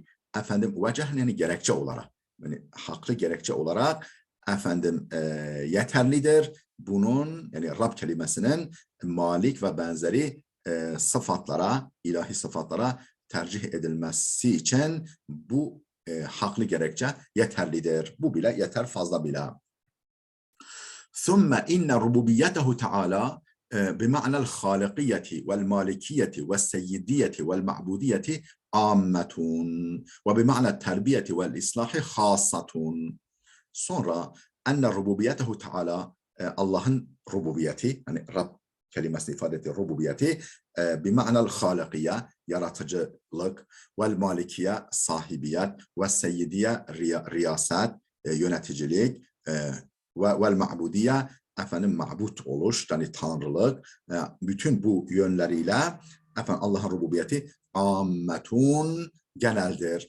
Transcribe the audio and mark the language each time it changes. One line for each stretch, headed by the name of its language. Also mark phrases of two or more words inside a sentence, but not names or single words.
Turkish: Efendim vecih yani gerekçe olarak, yani haklı gerekçe olarak efendim yeterlidir. Bunun, yani Rab kelimesinin malik ve benzeri sıfatlara, ilahi sıfatlara tercih edilmesi için bu haklı gerekçe yeterlidir. Bu bile yeter, fazla bile.
Arabic: ثم إن ربوبيته تعالى بمعنى الخالقية والمالكية والسيدية والمعبودية عامة وبمعنى التربية والإصلاح خاصة.
Turkish: Sonra
Arabic: إن ربوبيته تعالى,
Turkish: Allah'ın rububiyeti, hani Rab kelimesini ifade ettiği rububiyeti, bir
Arabic: معنى الخالقية,
Turkish: yaratıcılık,
Arabic: والمالكية,
Turkish: sahibiyet, ve seyyidiye, riyaset, yöneticilik,
Arabic: والمعبودية,
Turkish: efendim ma'bud oluş, yani tanrılık, bütün bu yönleriyle efendim Allah'ın rububiyeti ammetun, geneldir.